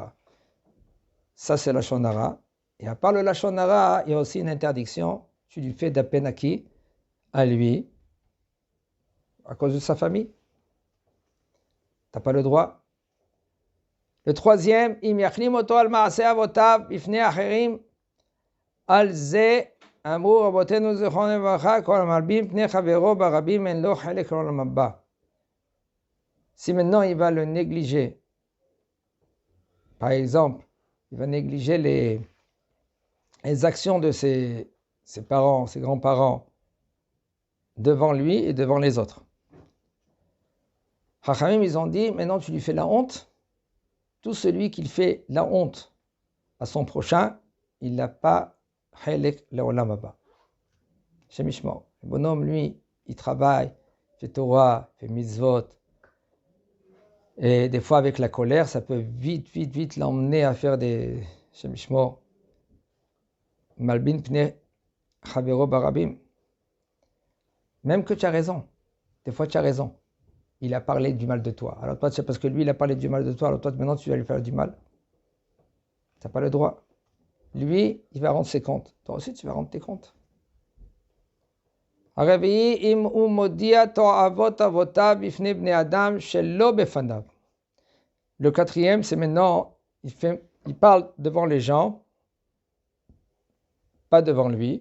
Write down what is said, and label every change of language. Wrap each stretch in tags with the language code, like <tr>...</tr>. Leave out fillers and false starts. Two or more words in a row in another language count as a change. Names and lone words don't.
<fr>Ça, c'est la Shonara. Et à part le</fr> <he>Lashon Hara,</he> <fr>il y a aussi une interdiction. Tu lui fais de la peine à qui? À lui, à cause de sa famille. Tu n'as pas le droit. Le troisième,</fr> <he>אם יכלים אותו על מעשה אבותיו בפני אחרים על זה אמרו רבותינו זכרונם לברכה כל מלבין פני חברו ברבים אין לו חלק לעולם הבא.</he> <fr>Si maintenant il va le négliger, par exemple, il va négliger les actions de ses parents, ses grands-parents, devant lui et devant les autres. Chachamim, ils ont dit, maintenant tu lui fais la honte. Tout celui qui fait la honte à son prochain, il n'a pas</fr> <he>chelek l'olam haba. השם ישמור.</he> <fr>Le bonhomme, lui, il travaille, fait Torah, fait mitzvot. Et des fois, avec la colère, ça peut vite l'emmener à faire des</fr> <he>Shem yishmor. מלבין פני חברו ברבים.</he> <fr>Même que tu as raison. Des fois, tu as raison. Il a parlé du mal de toi. Alors toi, c'est parce que lui, il a parlé du mal de toi. Alors toi, maintenant, tu vas lui faire du mal. Tu n'as pas le droit. Lui, il va rendre ses comptes. Toi aussi, tu vas rendre tes comptes. Le quatrième, c'est maintenant, il parle devant les gens, pas devant lui.</fr>